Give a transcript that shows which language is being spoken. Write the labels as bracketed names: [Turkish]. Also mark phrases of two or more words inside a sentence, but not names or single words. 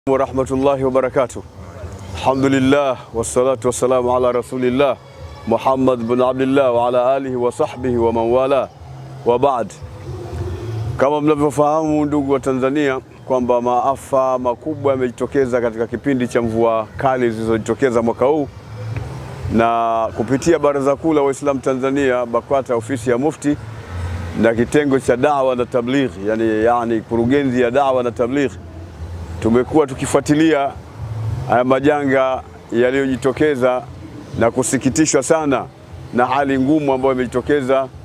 [Arabic] ورحمة الله وبركاته. الحمد لله والصلاة والسلام على رسول الله محمد بن عبد الله وعلى آله وصحبه ومن والاه وبعد. [Swahili] Kama mnavyofahamu ndugu wa Tanzania kwamba maafa makubwa yamejitokeza katika kipindi cha mvua kali zilizojitokeza mwaka huu, na kupitia Baraza Kuu la Waislamu Tanzania BAKWATA, ofisi ya Mufti na kitengo cha da'wa na tabligh, yani kurugenzi ya da'wa na tabligh, tumekuwa tukifuatilia haya majanga yaliyojitokeza na kusikitishwa sana na hali ngumu ambayo imejitokeza,